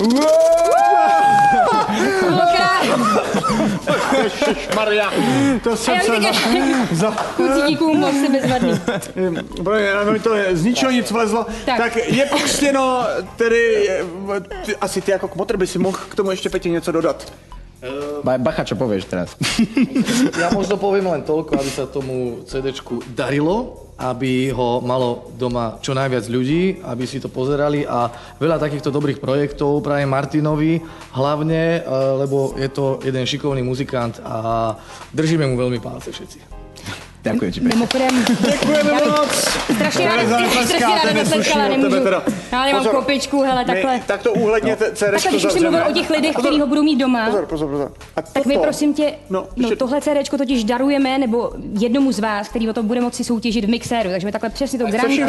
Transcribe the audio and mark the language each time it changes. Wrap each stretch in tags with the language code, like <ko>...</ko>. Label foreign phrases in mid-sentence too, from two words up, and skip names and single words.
<cs>Ježišmarja, to jsem se za... Kluci, díku, moc se bezvadný. Mi to z ničeho nic vlezlo. Tak je pokřtěno, tedy asi ty jako kmotr by si mohl k tomu ještě Petě něco dodat. Bacha,</cs> <sk>čo povieš teraz? Ja možno poviem len toľko, aby sa tomu CDčku darilo, aby ho malo doma čo najviac ľudí, aby si to pozerali a veľa takýchto dobrých projektov prajem Martinovi hlavne, lebo je to jeden šikovný muzikant a držíme mu veľmi palce všetci. Ďakujem ti, Peťo.</sk> <cs>Mimochodem, Děkujeme moc. strašně ráda zatleskala, nemůžu. Já mám kopičku, hele, takhle. Tak to úhledněte, CDčko takhle, když už jsi mluvil o těch lidech, kteří ho budou mít doma. Pozor. Tak my prosím tě, tohle CDčko totiž darujeme, nebo jednomu z vás, který o to bude moci soutěžit v mixéru, takže my takhle přesně to Granko.</cs>